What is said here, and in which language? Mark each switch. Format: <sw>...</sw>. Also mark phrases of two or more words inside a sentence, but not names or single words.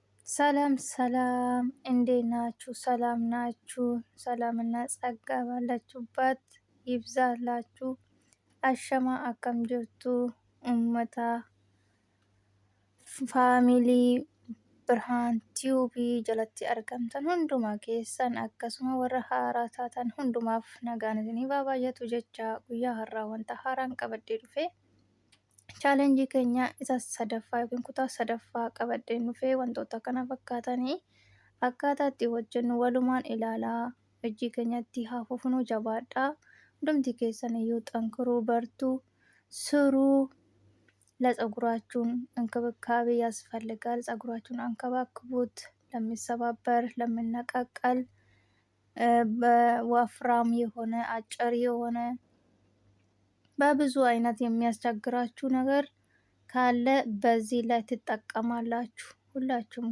<am>ሰላም ሰላም እንዴት ናችሁ? ሰላም ናችሁ? ሰላምና ጸጋ ባላችሁበት ይብዛላችሁ።</am> <om>Ashamaa akkam jirtu uummata faamilii Birhaan Tiyuubii jalatti argamtan hundumaa keessan akkasuma warra haaraa taatan hundumaaf nagaan isinii baay'atu jecha guyyaa har'aa wanta haaraan qabadhee dhufe chaalenjii keenya isa sadaffaa yookiin kutaa sadaffaa qabadhee dhufe wantoota kana fakkaatanii akkaataa itti hojjennu walumaan ilaalaa hojii keenyatti haa fufnu jabaadhaa hundumti keessan iyyuu xankuruu bartuu siruu</om> <am>ለፀጉራችሁን እንክብካቤ ያስፈልጋል። ፀጉራችሁን አንከባክቡት። ለሚሰባበር፣ ለሚነቃቀል፣ በወፍራም የሆነ አጭር የሆነ በብዙ አይነት የሚያስቸግራችሁ ነገር ካለ በዚህ ላይ ትጠቀማላችሁ። ሁላችሁም</am>